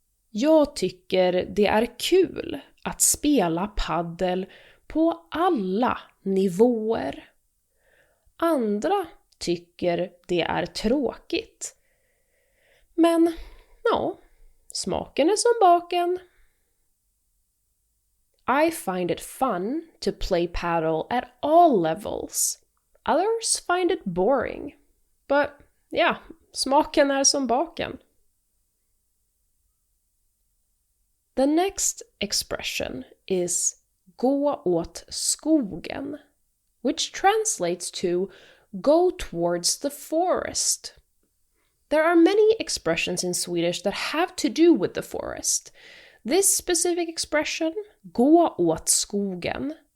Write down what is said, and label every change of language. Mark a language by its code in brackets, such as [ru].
[sv] Jag tycker det är kul att spela paddel på alla nivåer. Andra tycker det är tråkigt. Men, ja, smaken är som baken. [en] I find it fun to play paddle at all levels. Others find it boring. But, yeah, [sv] smaken är som baken. [en] The next expression is [sv] gå åt skogen, [en] which translates to go towards the forest. There are many expressions in Swedish that have to do with the forest. This specific expression, [sv] gå åt skogen,